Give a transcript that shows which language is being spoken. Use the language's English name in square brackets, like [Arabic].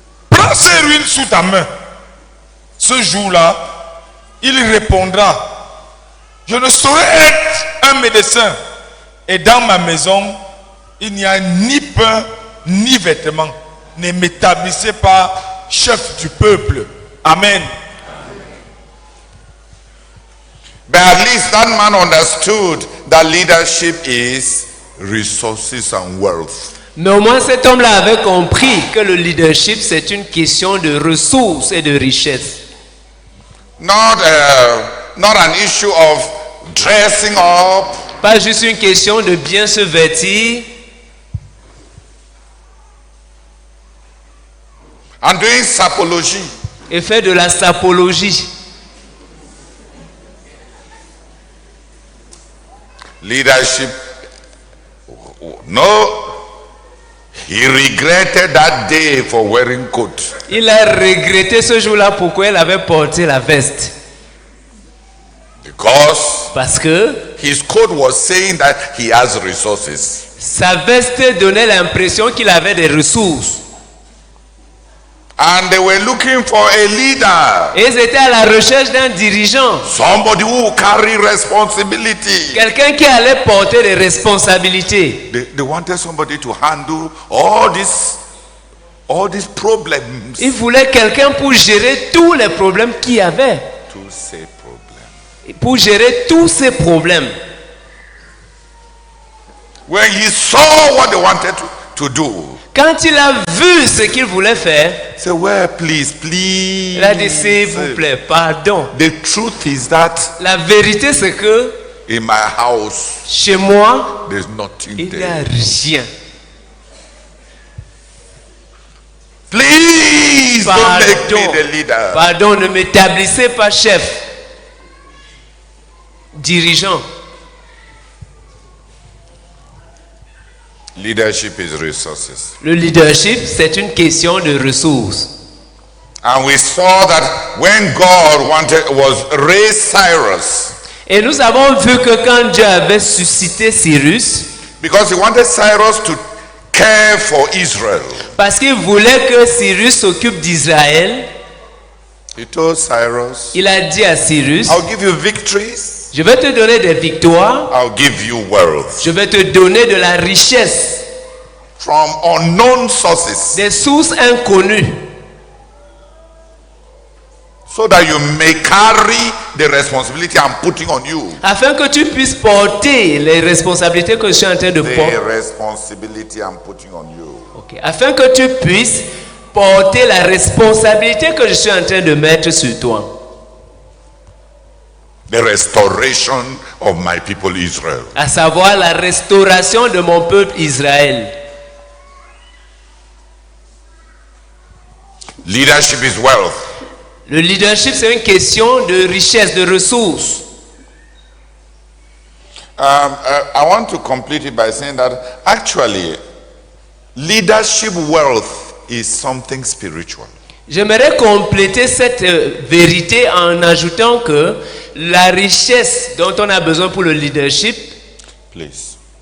[French] Prends ces ruines sous ta main. Ce jour-là, il répondra, je ne saurais être un médecin. Et dans ma maison, il n'y a ni pain, ni vêtements. Ne m'établissez pas chef du peuple. Amen. [English] But at least that man understood that leadership is resources and wealth. [French] Mais au moins cet homme-là avait compris que le leadership c'est une question de ressources et de richesse. [English] Not an issue of dressing up, [French] Pas juste une question de bien se vêtir [English] and doing sapology. [French] et faire de la sapologie. [English] Leadership, no, he regretted that day for wearing coat. [French] Il a regretté ce jour-là pourquoi il avait porté la veste. [English] Because [French] Parce que [English] his coat was saying that he has resources. [French] sa veste donnait l'impression qu'il avait des ressources. [English] And they were looking for a leader. [French] Et ils étaient à la recherche d'un dirigeant. [English] Somebody who will carry responsibility. [French] Quelqu'un qui allait porter des responsabilités. [English] They wanted somebody to handle all these problems. [French] Ils voulaient quelqu'un pour gérer tous les problèmes qu'il y avait. [English] To say problem. [French] Pour gérer tous ces problèmes. [English] When he saw what they wanted to do, [French] Quand il a vu ce qu'il voulait faire, [English] he said, well, please. [French] il a dit s'il vous plaît, pardon. [English] The truth is that [French] La vérité c'est que [English] in my house, [French] chez moi, [English] there's nothing [French] il n'y a [English] there. [French] rien. [English] Please don't make [French] Pardon, [English] me the leader. [French] pardon, ne m'établissez pas chef, dirigeant. [English] Leadership is resources. [French] Le leadership, c'est une question de ressources. [English] And we saw that when God was raised Cyrus, [French] Et nous avons vu que quand Dieu avait suscité Cyrus, [English] because he wanted Cyrus to care for Israel, [French] parce qu'il voulait que Cyrus s'occupe d'Israël, [English] he told Cyrus, [French] il a dit à Cyrus, [English] I'll give you victories, [French] je vais te donner des victoires, [English] I'll give you wealth [French] je vais te donner de la richesse, [English] from unknown sources, [French] des sources inconnues, [English] so that you may carry the responsibility I'm putting on you. [French] afin que tu puisses porter les responsabilités que je suis en train de porter. [English] The responsibility I'm putting on you. Ok. [French] Afin que tu puisses porter la responsabilité que je suis en train de mettre sur toi. [English] The restoration of my people Israel. [French] À savoir la restauration de mon peuple Israël. [English] Leadership is wealth. [French] Le leadership, c'est une question de richesse, de ressources. [English] I want to complete it by saying that actually, leadership wealth is something spiritual. [French] J'aimerais compléter cette vérité en ajoutant que la richesse dont on a besoin pour le leadership, [English] Please.